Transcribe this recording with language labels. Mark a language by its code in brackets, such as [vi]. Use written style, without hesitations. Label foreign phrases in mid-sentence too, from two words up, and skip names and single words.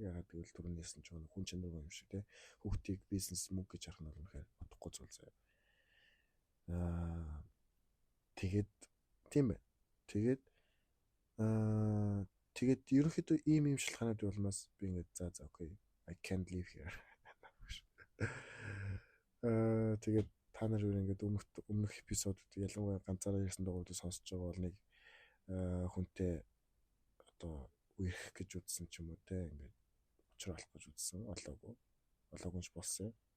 [mn] Ягаад гэвэл түрүүнээс нь ч хүн чанаргүй юм шиг те. Хүүхдийг бизнес мөнгө гэж харах нь бол үнэхээр утгагүй зүйл заяа. Тэгээд тийм бай. Тэгээд ерөнхийдөө ийм шалтгаанууд болмоос би ингээд за окей [en] I can't live here. [mn] Тэгээд та нар ингээд өмнөх эпизодууд ялангуяа ганцаараа ярьсан дугаарыг сонсож байгаа бол нэг хүнтэй одоо үерх гэж үзсэн ч юм уу те ингээд учруулах гэж үзсэн олоогүй ч болсон.